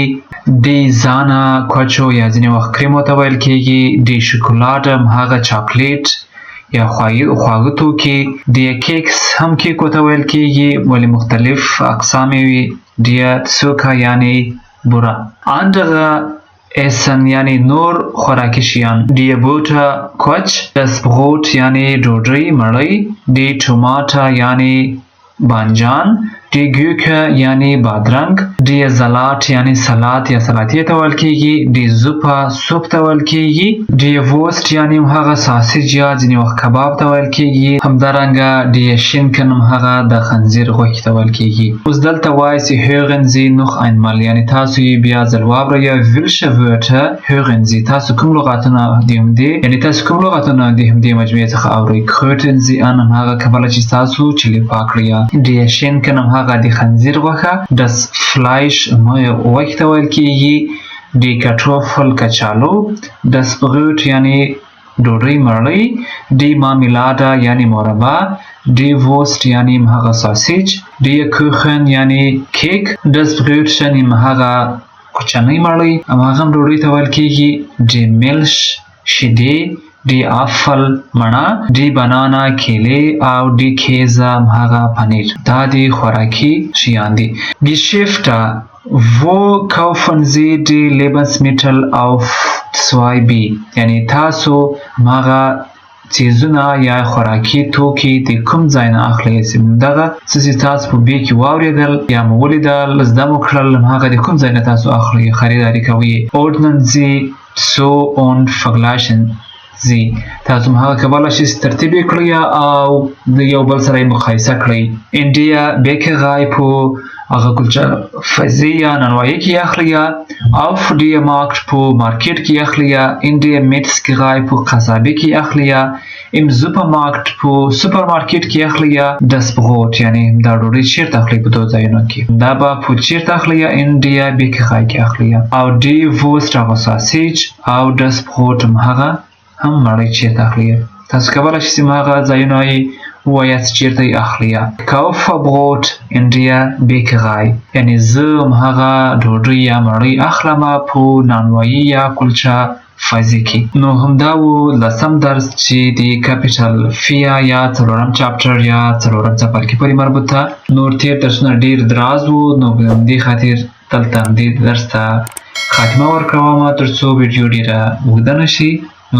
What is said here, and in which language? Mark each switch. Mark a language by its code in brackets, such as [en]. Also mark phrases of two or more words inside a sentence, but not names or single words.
[de] die Sahne [ps] کوچو یا ځینې وخت کریمو ته ویل کیږي. [de] die Schokolade [ps] هغه چاکلیټ یا خواږه توکي. [de] die Kekse [ps] هم کیکو ته ویل کیږي ولی مختلف اقسام وي. [de] der Zucker [ps] یعنی بوره. [de] andere essen [ps] یعنی نور خوراکي شیان. [de] die Butter کوچ. das Brot [ps] یعنی ډوډۍ مړۍ. [de] die Tomate [ps] یعنی بانجان. [de] die Gurke [ps] یعنی بادرنګ. [de] der Salat [ps] یعنی سلات یا سلاتې ته ویل کیږي. [de] die Suppe [ps] سوپ ته ویل کیږي. [de] die Wurst [ps] یعنی هغه ساسیج یا ځینې وخت کباب ته ویل کیږي. همدارنګه [de] der Schinken [ps] هغه د خنزیر غوښې ته ویل کیږي. اوس دلته وایي چې [de] hören Sie noch einmal [ps] یعنی تاسو یې بیا ځل واورئ. [de] welche Wörter hören Sie [ps] تاسو کوم لغتونه د همدې یعنی تاسو کوم لغتونه د همدې مجموعې څخه اورئ. [de] kröten Sie an [ps] هغه کولی چې تاسو چلیپا کړئ. [de] der Schinken [ps] هغه د خنزیر غوښه. [de] das Fleisch [ps] غوښې ته ویل کیږي. [de] die Kartoffel کچالو. das Brot [ps] یعنی ډوډۍ مړۍ. [de] die Marmelade [ps] یعنی مربا. [de] die Wurst [ps] یعنی هغه ساسیج. [de] der Kuchen [ps] یعنی کیک. [de] das Brötchen [ps] هغه کوچنۍ مړۍ هماغه ډوډۍ ته ویل کیږي. [de] die Milch شیدې. der Apfel [ps] مڼه، [de] die Banane [ps] کیلې او [de] der Käse [ps] هغه پنیر. دا دی خوراکي شیان دي. [de] Geschäfte, wo kaufen Sie die Lebensmittel auf 2b؟ [ps] یعنی تاسو هغه چیزونه یا خوراکي توکي د کوم ځای نه اخلئ؟ دغه څه چې تاسو په بي کې واورېدل یا مو ولیدل زده مو کړل هغه د کوم ځای نه تاسو اخلئ خریداري کوئ. [de] ordnen Sie so und vergleichen Sie. [ps] تاسو هغه کولی شئ چې ترتیب یې کړئ او د یو بل سره یې مقایسه کړئ. [de] in der Bäckerei [ps] په هغه کلچه فضی یا نانوایی کې اخلئ، [de] auf die Markt [ps] په مارکیټ کې اخلئ، [de] in die Metzgerei [ps] په قصابي کې اخلئ، [de] im Supermarkt [ps] په سوپر مارکیټ کې اخلئ، [de] das Brot [ps] یعنی دا ډوډۍ چیرته اخلئ په دوه ځایونو کې، دا به په چیرته اخلئ [de] in die Bäckerei [ps] کې اخلئ، او [de] die Wurst [ps] هغه ساسیج او [de] das Brot [ps] هغه هم مړۍ چیرته اخلئ. تاسو کولی شئ چې هغه ځایونه یې ووایاست چیرته یې اخلئ. [de] kaufe Brot in der Bäckerei [ps] یعنی زه هغه ډوډۍ یا مړۍ اخلم په نانوایی یا کلچه فضی کې. نو همدا و لسم درس چې د [de] Kapitel vier [ps] یا څلورم چاپټر یا څلورم څپرکي پورې مربوط ده. نور تیر درسونه ډیر دراز وو، نو په همدې خاطر دلته همدې درس ته خاتمه ورکوم تر څو ویډیو ډیره اوږده نه شي.